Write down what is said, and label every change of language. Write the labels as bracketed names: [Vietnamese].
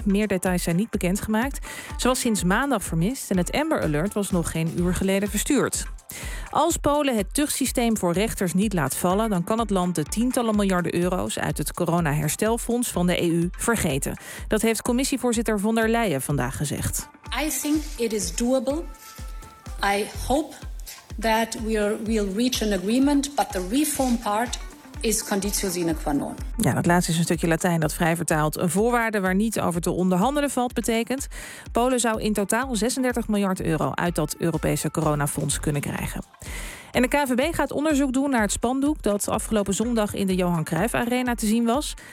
[Dutch] Meer details zijn niet bekendgemaakt. Ze was sinds maandag vermist en het Amber Alert was nog geen uur geleden verstuurd. Als Polen het tuchtsysteem voor rechters niet laat vallen, dan kan het land de tientallen miljarden euro's uit het coronaherstelfonds van de EU vergeten. Dat heeft commissievoorzitter von der Leyen vandaag gezegd. [English] I think it is doable. I hope that we'll reach an agreement, but the reform part is conditio sine qua non. [Dutch] Ja, dat laatste is een stukje Latijn dat vrij vertaald een voorwaarde waar niet over te onderhandelen valt betekent. Polen zou in totaal 36 miljard euro uit dat Europese coronafonds kunnen krijgen. En de KNVB gaat onderzoek doen naar het spandoek dat afgelopen zondag in de Johan Cruijff Arena te zien was.